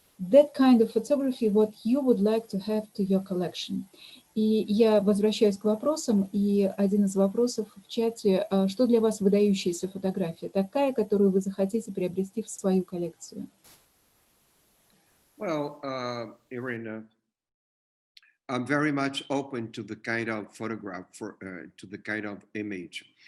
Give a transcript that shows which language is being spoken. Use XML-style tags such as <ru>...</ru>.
<en>That kind of photography, what you would like to have to your collection.</en> <ru>И я возвращаюсь к вопросам, и один из вопросов в чате, что для вас выдающаяся фотография? Такая, которую вы захотите приобрести в свою коллекцию?</ru> <en>Well, Irina, I'm very much open to the kind of photograph, to the kind of image.</en>